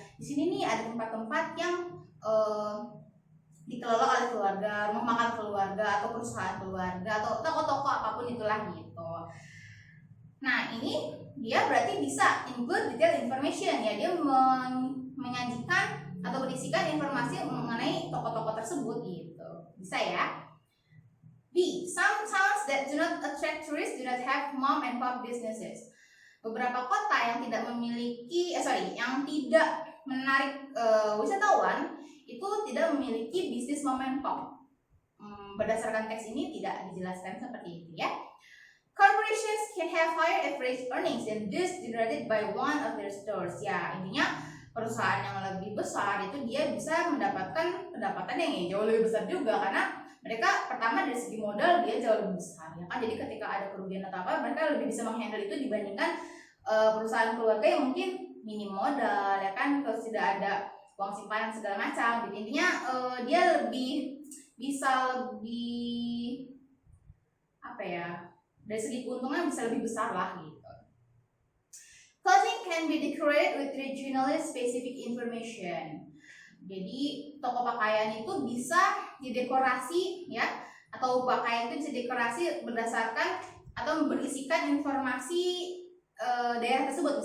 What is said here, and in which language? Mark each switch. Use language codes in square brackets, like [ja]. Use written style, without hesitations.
[id] Di sini nih ada tempat-tempat yang dikelola oleh keluarga, rumah makan keluarga atau perusahaan keluarga atau toko-toko apapun itulah gitu. Nah, ini dia berarti bisa [en] include detailed information [id] ya, dia menyajikan atau berisikan informasi mengenai toko-toko tersebut gitu. Bisa ya. B. [en] Some towns that do not attract tourists do not have mom and pop businesses. [id] Beberapa kota yang tidak memiliki yang tidak menarik wisatawan itu tidak memiliki bisnis mom and pop. Berdasarkan teks ini tidak dijelaskan seperti itu ya. [en] Corporations can have higher average earnings than those generated by one of their stores. [id] Ya, intinya perusahaan yang lebih besar itu dia bisa mendapatkan pendapatan yang jauh lebih besar juga karena mereka pertama dari segi modal dia jauh lebih besar ya kan. Jadi ketika ada kerugian atau apa mereka lebih bisa menghandle itu dibandingkan perusahaan keluarga yang mungkin minim modal ya kan, terus tidak ada uang simpanan segala macam gitu. Intinya dia lebih bisa lebih dari segi keuntungan bisa lebih besar lah gitu. [en] Clothing can be decorated with regionally specific information. [id] Jadi toko pakaian itu bisa didekorasi ya, atau pakaian itu bisa didekorasi berdasarkan atau berisikan informasi daerah tersebut.